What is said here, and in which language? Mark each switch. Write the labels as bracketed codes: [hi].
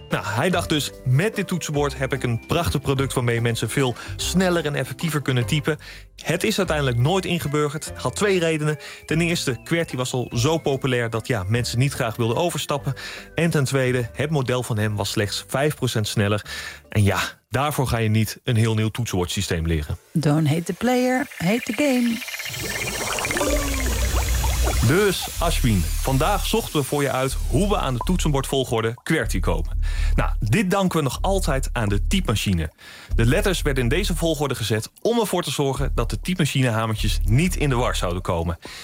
[nl] Nou, hij dacht dus, met dit toetsenbord heb ik een prachtig product waarmee mensen veel sneller en effectiever kunnen typen. Het is uiteindelijk nooit ingeburgerd. Had twee redenen. Ten eerste, QWERTY was al zo populair dat mensen niet graag wilden overstappen. En ten tweede, het model van hem was slechts 5% sneller. En ja, daarvoor ga je niet een heel nieuw toetsenbordsysteem leren. [en] Don't hate the player, hate the game. [nl] Dus, Ashwin, vandaag zochten we voor je uit hoe we aan de toetsenbordvolgorde QWERTY komen. Nou, dit danken we nog altijd aan de typemachine. De letters werden in deze volgorde gezet om ervoor te zorgen dat de typemachinehamertjes niet in de war zouden komen.